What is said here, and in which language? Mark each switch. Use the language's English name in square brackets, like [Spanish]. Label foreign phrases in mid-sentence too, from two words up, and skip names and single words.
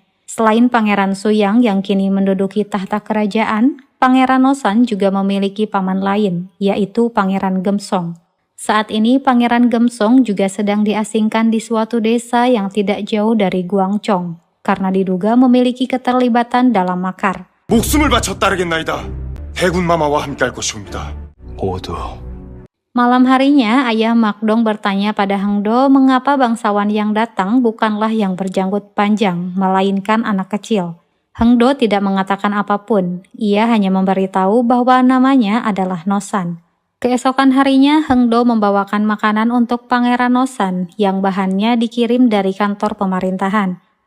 [Indonesian] Selain Pangeran Suyang yang kini menduduki tahta kerajaan, Pangeran Nosan juga memiliki paman lain, yaitu Pangeran Gemsong. Saat ini Pangeran Gemsong juga sedang diasingkan di suatu desa yang tidak jauh dari Gwangjong, karena diduga memiliki keterlibatan dalam makar. [Korean] 목숨을 바쳐 따르겠나이다. 해군마마와 함께할 것이옵니다. 모두 [Indonesian] Malam harinya, ayah Makdong bertanya pada Hengdo mengapa bangsawan yang datang bukanlah yang berjanggut panjang, melainkan anak kecil. Hengdo tidak mengatakan apapun, ia hanya memberitahu bahwa namanya adalah Nosan. Keesokan harinya, Hengdo membawakan makanan untuk Pangeran Nosan yang bahannya dikirim dari kantor pemerintahan.